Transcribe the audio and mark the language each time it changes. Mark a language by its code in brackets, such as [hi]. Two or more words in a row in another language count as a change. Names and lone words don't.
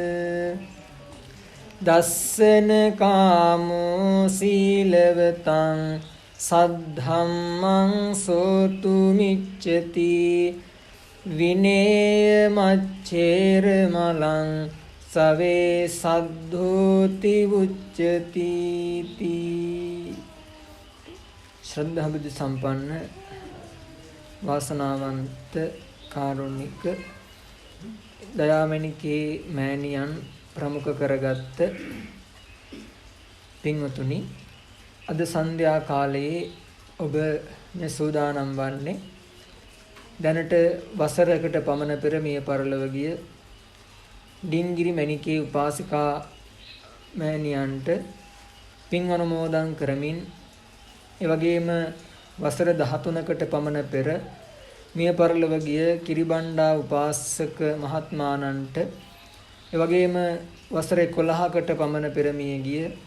[pi] ดัสสนกามโสีลวตังสัทธัมมังโสตุมิจฉติวิเนยมัจเฉรมลังสเวสัทโธติวุจจติติ [si] ශ්‍රද්ධා බුද්ධි සම්පන්න වාසනාවන්ත කාරුණික දයාමණිකේ මෑණියන් ප්‍රමුඛ කරගත්ත පින්වතුනි අද සන්ධ්‍යා කාලයේ ඔබ මේ සූදානම් වන්නේ දැනට වසරකට පමණ පෙර මිය පරලොව ගිය ඩිංගිරි මණිකේ උපාසිකා මෑණියන්ට පින් අනුමෝදන් කරමින් ඒ වගේම වසර 13කට පමණ පෙර මිය පරලොව ගිය කිරිබණ්ඩා උපාසක මහත්මාණන්ට ඒ වගේම වසර 11කට පමණ පෙර මිය ගිය